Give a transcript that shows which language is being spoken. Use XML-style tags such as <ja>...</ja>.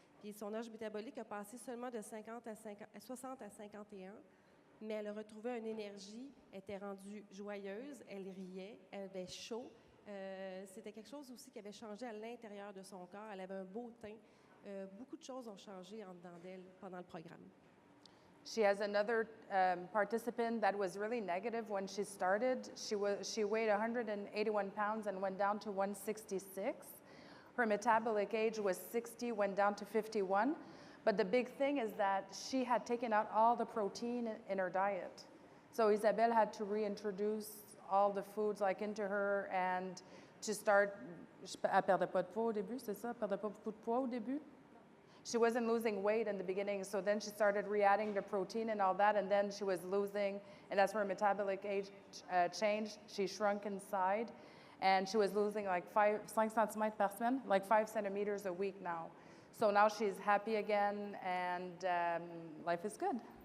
<fr>Puis son âge métabolique a passé seulement de 60 à 51, mais elle a retrouvé une énergie, elle était rendue joyeuse, elle riait, elle avait chaud. C'était quelque chose aussi qui avait changé à l'intérieur de son corps. Elle avait un beau teint. Beaucoup de choses ont changé en dedans d'elle pendant le programme.</fr> <en>She has another participant that was really negative when she started. She weighed 181 pounds and went down to 166. Her metabolic age was 60, went down to 51. But the big thing is that she had taken out all the protein in her diet. So Isabelle had to reintroduce all the foods into her and to start.</en> <fr>Elle perdait pas de poids au début, c'est ça? Elle perdait pas beaucoup de poids au début?</fr> <en>She wasn't losing weight in the beginning, so then she started re-adding the protein and all that, and then she was losing, and as her metabolic age changed, she shrunk inside, and she was losing 5 centimeters per semaine, 5 centimeters a week now. So now she's happy again, and life is good.</en>